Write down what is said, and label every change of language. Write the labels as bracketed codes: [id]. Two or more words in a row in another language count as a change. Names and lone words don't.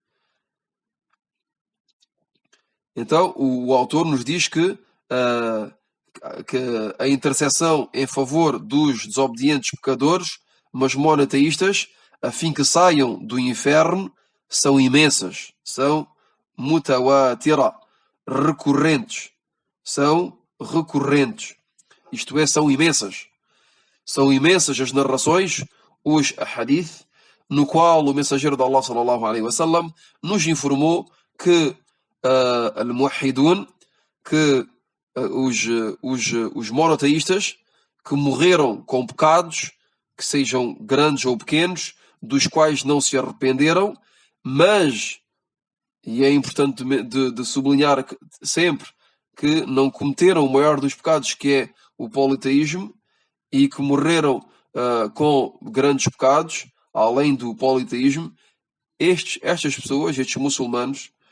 [pt] Então, o autor nos diz que a intercessão em favor dos desobedientes pecadores, mas monoteístas, a fim que saiam do inferno, são imensas, são mutawatira, recorrentes, isto é, são imensas as narrações, os hadith, no qual o mensageiro de Allah [ar] صلى الله عليه وسلم [pt] nos informou que al-muwahhidun, que os monoteístas que morreram com pecados, que sejam grandes ou pequenos, dos quais não se arrependeram, mas, e é importante de sublinhar sempre, que não cometeram o maior dos pecados, que é o politeísmo, e que morreram com grandes pecados, além do politeísmo, estas pessoas, estes muçulmanos,